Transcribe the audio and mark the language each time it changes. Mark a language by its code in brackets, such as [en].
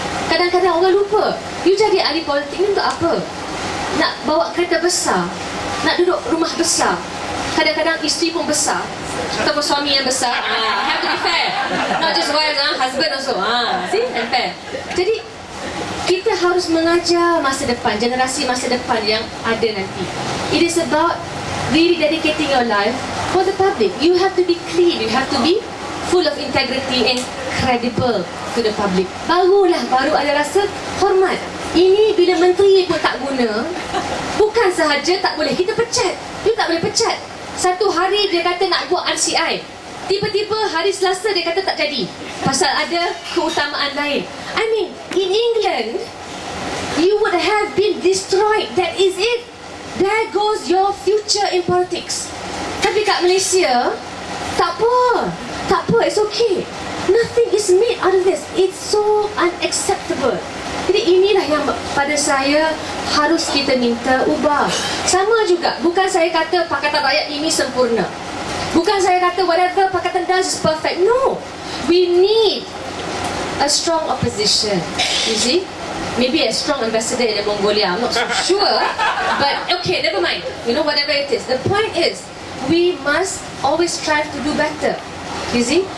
[ms] Kadang-kadang orang lupa, you jadi ahli politik ni untuk apa? Nak bawa kereta besar, nak duduk rumah besar, kadang-kadang isteri pun besar, ataupun suami yang besar. [en] Have to be fair, not just wives, husband also. See, and fair. Jadi [ms] Kita harus mengajar masa depan, generasi masa depan yang ada nanti. [en] It is about really dedicating your life for the public. You have to be clean, you have to be full of integrity and credible to the public. [ms] Baru ada rasa hormat. Ini bila menteri pun tak guna, bukan sahaja tak boleh, kita pecat. You tak boleh pecat. Satu hari dia kata nak buat RCI, tiba-tiba hari Selasa dia kata tak jadi pasal ada keutamaan lain. [en] I mean, in England, you would have been destroyed. That is it. There goes your future in politics. [ms] Tapi kat Malaysia, tak apa, [en] it's okay. Nothing is made out of this. It's so unacceptable. [ms] Jadi inilah yang pada saya harus kita minta ubah. Sama juga, bukan saya kata Pakatan Rakyat ini sempurna. Bukan saya kata [en] whatever Pakatan does is perfect. No. We need a strong opposition. You see? Maybe a strong ambassador in Mongolia. I'm not so sure. But okay, never mind. You know, whatever it is. The point is, we must always strive to do better. You see?